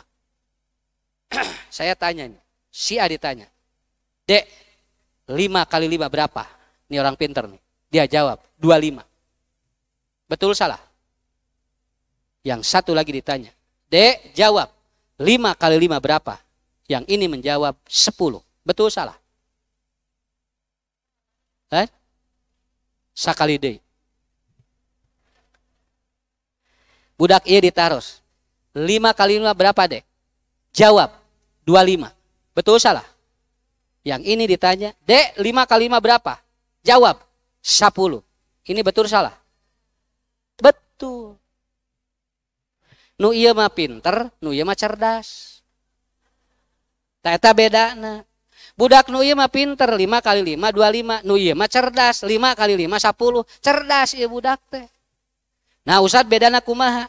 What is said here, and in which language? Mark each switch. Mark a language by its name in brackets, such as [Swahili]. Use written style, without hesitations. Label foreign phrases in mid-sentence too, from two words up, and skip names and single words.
[Indonesian] Saya tanya nih, si A ditanya, Dek, 5 kali 5 berapa? Ini orang pinter nih. Dia jawab, 25. Betul salah? Yang satu lagi ditanya, Dek, jawab, 5 kali 5 berapa? Yang ini menjawab 10. Betul salah? [Sundanese] Sakali deui. Budak ieu ditaros. [Indonesian] 5 kali 5 berapa, Dek? Jawab, 25. Betul salah? Yang ini ditanya, Dek, 5 kali 5 berapa? Jawab, 10. Ini betul salah? Betul. [Sundanese] Nu ieu mah pinter, nu ieu mah cerdas. Eta bedana. Budak nu ieu mah pinter, 5 kali 5 25. Nu ieu mah cerdas, 5 kali 5 10. Cerdas ieu budak teh. Nah, Ustad bedana kumaha?